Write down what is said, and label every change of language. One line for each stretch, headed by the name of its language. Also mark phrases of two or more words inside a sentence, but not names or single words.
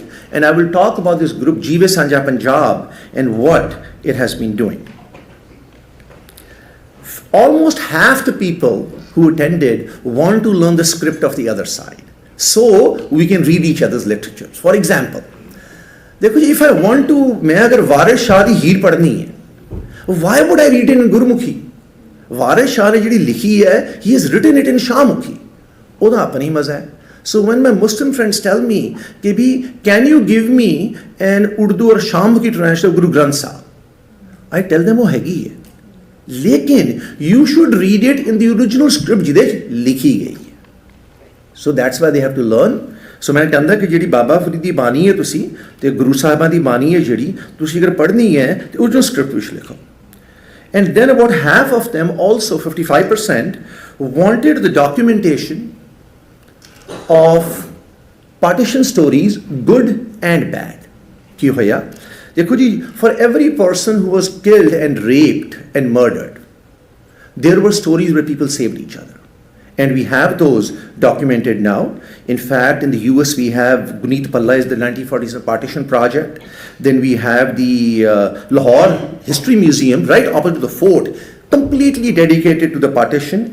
English: And I will talk about this group, Jeeve Sanja Punjab, and what it has been doing. Almost half the people who attended want to learn the script of the other side, so we can read each other's literatures. For example, if I want to,
Punjabi: ਮੈਂ ਅਗਰ ਵਾਰਿਸ ਸ਼ਾਹ ਦੀ ਹੀਰ ਪੜ੍ਹਨੀ ਹੈ,
English: why would I read it in Gurmukhi?
Punjabi: ਵਾਰਿਸ ਸ਼ਾਹ ਨੇ ਜਿਹੜੀ ਲਿਖੀ ਹੈ,
English: he has written it in Shamukhi.
Punjabi: ਓਦਾ ਅਪਣੀ ਮਜ਼ਾ ਹੈ.
English: So when my Muslim friends tell me, can you give me an Urdu or Shamukhi translation of Guru Granth Sahib? I tell them,
Punjabi: ਵੋ ਹੈਗੀ ਹੈ. ਲੇਕਿਨ
English: you should read it in the original script
Punjabi: ਜਿਹਦੇ ਲਿਖੀ ਗਈ ਹੈ.
English: So that's why they have to learn.
Punjabi: So ਮੈਂਨੇ ਕਹਿੰਦਾ ਕਿ ਜਿਹੜੀ ਬਾਬਾ ਫ਼ਰੀਦ ਦੀ ਬਾਣੀ ਹੈ ਤੁਸੀਂ ਤੇ ਗੁਰੂ ਸਾਹਿਬਾਂ ਦੀ ਬਾਣੀ ਹੈ ਜਿਹੜੀ ਤੁਸੀਂ ਅਗਰ ਪੜ੍ਹਨੀ ਹੈ ਤੇ
English: original script
Punjabi: ਵਿਚ ਲਿਖੋ.
English: And then about half of them, also 55%, wanted the documentation of partition stories, good and bad.
Punjabi: ਕੀ ਹੋਇਆ? ਦੇਖੋ ਜੀ,
English: for every person who was killed and raped and murdered, there were stories where people saved each other. And we have those documented now. In fact, in the US, we have Guneet Palla is the 1947 Partition Project. Then we have the Lahore History Museum right opposite the fort, completely dedicated to the partition.